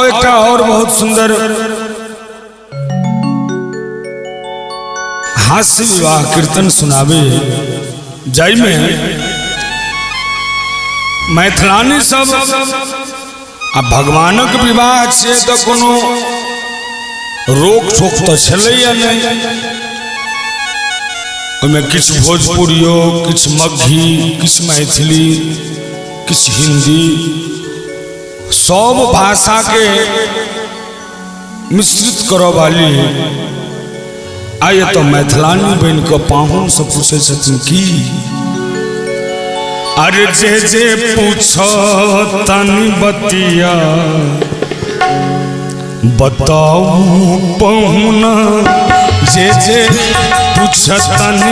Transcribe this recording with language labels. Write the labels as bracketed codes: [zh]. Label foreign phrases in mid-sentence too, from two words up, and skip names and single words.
[mai] का और बहुत सुंदर हास्य विवाह कीर्तन सुनावे जाय में मैथिलानी सब आ भगवानक विवाह छे तो कोनो रोक ठोक तो छलैया नहीं। ओमे किछ भोजपुरियो, किछ मगही, किछ मैथिली, किछ हिंदी, सब भाषा के मिश्रित करो वाली आये तो मैथिलानी बन के पाहुन से पूछे छथिन की [bho] अरे जे जे पूछो तनी बतिया बताओ पहुना, जे जे पूछो तनी